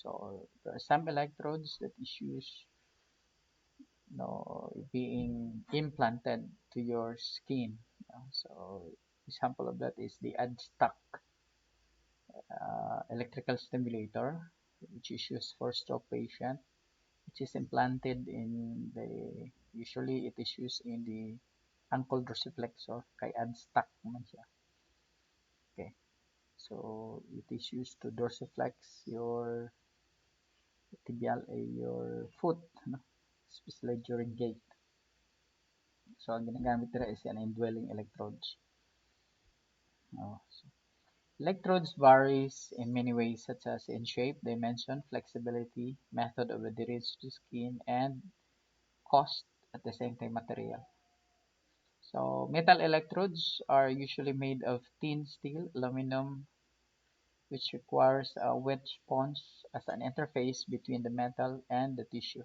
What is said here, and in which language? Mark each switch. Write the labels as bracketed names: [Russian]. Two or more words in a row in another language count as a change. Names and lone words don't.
[English] So there are some electrodes that is used, being implanted to your skin. So example of that is the adstuck electrical stimulator, which is used for stroke patient, which is implanted in the, usually it is used in the ankle dorsiflexor, [Hiligaynon] kay adstuck naman siya. [English] Okay, so it is used to dorsiflex your tibial, your foot, no? Especially during gait. [Filipino] So ang ginagamit nila is yan, [English] indwelling electrodes. So electrodes varies in many ways, such as in shape, dimension, flexibility, method of adherence to skin, and cost, at the same time material. So metal electrodes are usually made of thin steel, aluminum, which requires a wet sponge as an interface between the metal and the tissue.